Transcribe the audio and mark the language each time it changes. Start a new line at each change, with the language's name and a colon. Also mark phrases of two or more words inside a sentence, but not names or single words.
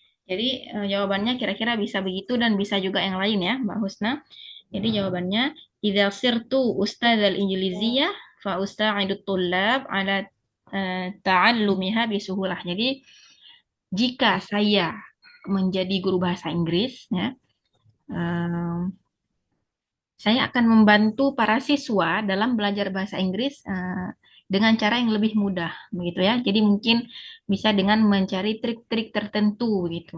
Indonesian: Jadi jawabannya kira-kira bisa begitu dan bisa juga yang lain ya, Mbak Husna. Jadi jawabannya
Arabic: إذا صرت أستاذ الإنجليزية فأساعد الطلاب على تعلمها بسهولة.
Indonesian: Jadi jika saya menjadi guru bahasa Inggris ya, eh, saya akan membantu para siswa dalam belajar bahasa Inggris dengan cara yang lebih mudah, begitu ya. Jadi mungkin bisa dengan mencari trik-trik tertentu, gitu.